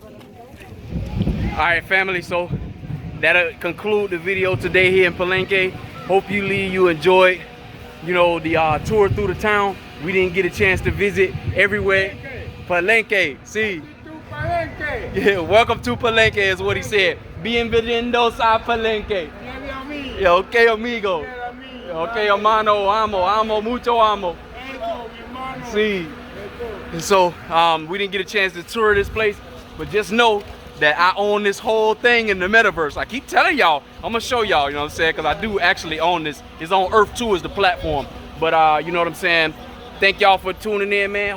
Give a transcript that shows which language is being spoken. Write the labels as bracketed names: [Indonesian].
[English] All right, family, so that'll conclude the video today here in Palenque. Hope you enjoyed, you know, the tour through the town. We didn't get a chance to visit everywhere. Palenque, see. Yeah, welcome to Palenque is what he said. [Spanish] Bienvenidos a Palenque. Yeah, okay, amigo. Okay, hermano, amo, mucho amo. [English] See, and so we didn't get a chance to tour this place, but just know that I own this whole thing in the metaverse. I keep telling y'all, I'm gonna show y'all, you know what I'm saying, because I do actually own this. It's on Earth 2 is the platform, but you know what I'm saying. Thank y'all for tuning in, man.